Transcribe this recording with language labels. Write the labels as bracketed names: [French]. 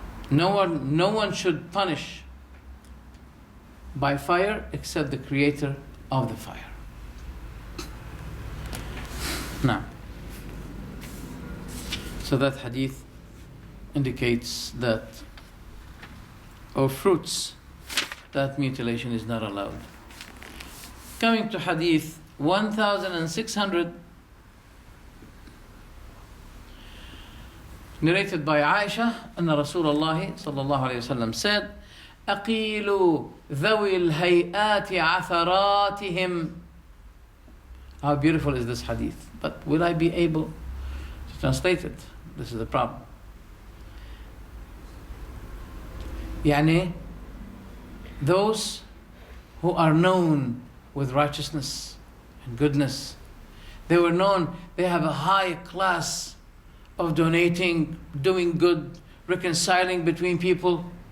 [English] No one should punish by fire except the creator of the fire." Now, so that hadith indicates that, or fruits, that mutilation is not allowed. Coming to hadith 1600, narrated by Aisha, [Arabic] أن رسول الله صلى الله عليه وسلم [English] said, [Arabic] أقيلوا ذوي الهيئات عثراتهم. [English] How beautiful is this hadith? But will I be able to translate it? This is the problem. يعني, those who are known with righteousness and goodness, they were known, they have a high class of donating, doing good, reconciling between people.